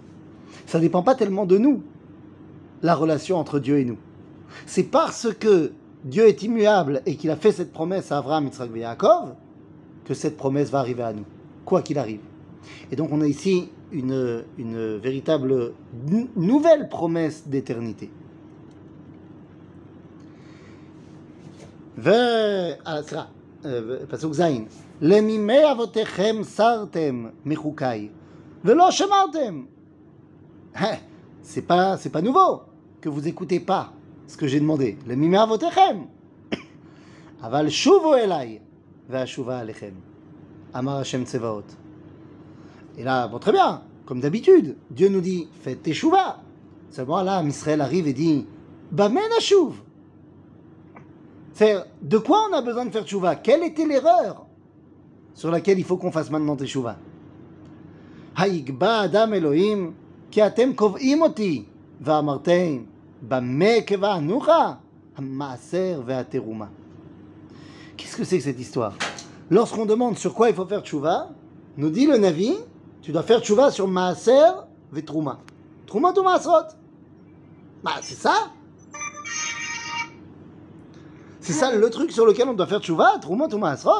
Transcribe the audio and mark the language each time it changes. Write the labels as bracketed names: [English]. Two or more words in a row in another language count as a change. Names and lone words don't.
[French] Ça ne dépend pas tellement de nous, la relation entre Dieu et nous. C'est parce que Dieu est immuable et qu'il a fait cette promesse à Abraham, Yitzhak et Yaakov que cette promesse va arriver à nous, quoi qu'il arrive. Et donc on a ici une véritable nouvelle promesse d'éternité. [Hebrew] פסוק ז' למימי אבותיכם סרתם מחוקיי ולא שמרתם. [French] C'est pas nouveau que vous écoutez pas ce que j'ai demandé. [Hebrew] למימי אבותיכם. אבל שובו אליי ואשובה עליכם. אמר השם צבאות. [French] Et là, bon, très bien, comme d'habitude, Dieu nous dit, faites teshuva. Seulement là, Israël arrive et dit, [Hebrew] במה נשוב. [French] C'est de quoi on a besoin de faire teshuva? Quelle était l'erreur sur laquelle il faut qu'on fasse maintenant teshuva? [Hebrew] היקבע אדם אלהים, כי אתם קבעים אתי, ואמרתם, במה קבענוך, המעשר והתרומה. [French] Qu'est-ce que c'est que cette histoire? Lorsqu'on demande sur quoi il faut faire teshuva, nous dit le Navi, tu dois faire tchouva sur [Hebrew] מעשר ותרומה. [French] Trouma ou Maasrot? Bah, c'est ça. C'est ça le truc sur lequel on doit faire tchouva, Trouma ou Maasrot?